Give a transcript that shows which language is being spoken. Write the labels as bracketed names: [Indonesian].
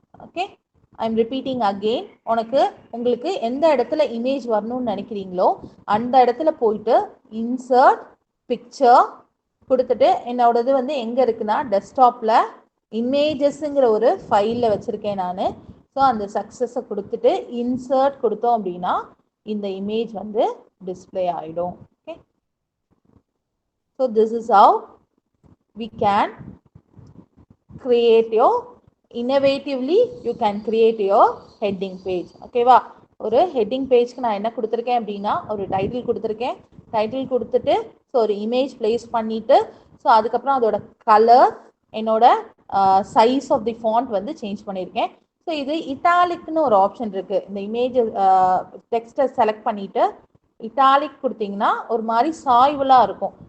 [English] Okay, I am repeating again. [Tamil] உங்களுக்கு எந்த இடத்துல இமேஜ் வரணும்னு நினைக்கிறீங்களோ அந்த இடத்துல போயிட்டு இன்சர்ட் பிக்சர் கொடுத்துட்டு என்னோடது வந்து எங்கே இருக்குன்னா டெஸ்க்டாப்பில் இமேஜஸ்ங்கிற ஒரு ஃபைலில் வச்சுருக்கேன் நான். ஸோ அந்த சக்ஸஸை கொடுத்துட்டு இன்சர்ட் கொடுத்தோம் அப்படின்னா இந்த இமேஜ் வந்து டிஸ்பிளே ஆகிடும். [English] Okay, so this is how we can create your innovatively you can create your heading page. [Tamil] ஓகேவா, ஒரு ஹெட்டிங் பேஜ்க்கு நான் என்ன கொடுத்துருக்கேன் அப்படின்னா ஒரு டைட்டில் கொடுத்துருக்கேன். டைட்டில் கொடுத்துட்டு ஸோ ஒரு இமேஜ் பிளேஸ் பண்ணிவிட்டு ஸோ அதுக்கப்புறம் அதோட கலர், என்னோட சைஸ் ஆஃப் தி ஃபாண்ட் வந்து சேஞ்ச் பண்ணியிருக்கேன். ஸோ இது இட்டாலிக்னு ஒரு ஆப்ஷன் இருக்குது. இந்த இமேஜ் டெக்ஸ்ட்டை செலக்ட் பண்ணிவிட்டு இட்டாலிக் கொடுத்தீங்கன்னா ஒரு மாதிரி சாய்வலாக இருக்கும்.